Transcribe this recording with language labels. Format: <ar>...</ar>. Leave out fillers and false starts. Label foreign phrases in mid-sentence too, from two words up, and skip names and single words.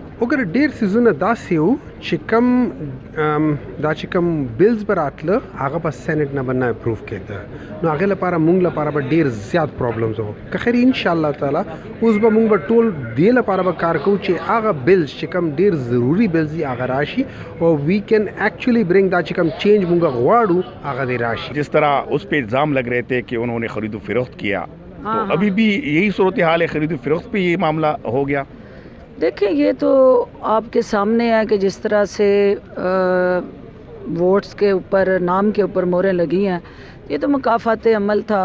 <ps>وګوره ډېر څیزونه داسې وو چې دا چې کوم بلز به راتله هغه به سینټ نه به نه اپروف کېده، نو هغې لپاره موږ لپاره به ډېر زیات پرابلمز وو. که خیر</ps> <ar>انشاءالله تعالی</ar> <ps>اوس به موږ به ټول دې لپاره به کار کوو چې هغه بلز چې کوم ډېر ضروري بلز دي هغه راشي او</ps> <en>we can actually bring</en> <ps>دا چې کوم چینج موږ غواړو هغه دې راشي.</ps> <ur>جس طرح اس پہ الزام لگ رہے تھے کہ انہوں نے خرید و فروخت کیا، تو ابھی بھی یہی صورتحال ہے، خرید و فروخت پہ یہ معاملہ ہو گیا؟ دیکھیں یہ تو آپ کے سامنے ہے کہ جس طرح سے ووٹس کے اوپر نام کے اوپر موریں لگی ہیں، یہ تو مکافات عمل تھا.</ur>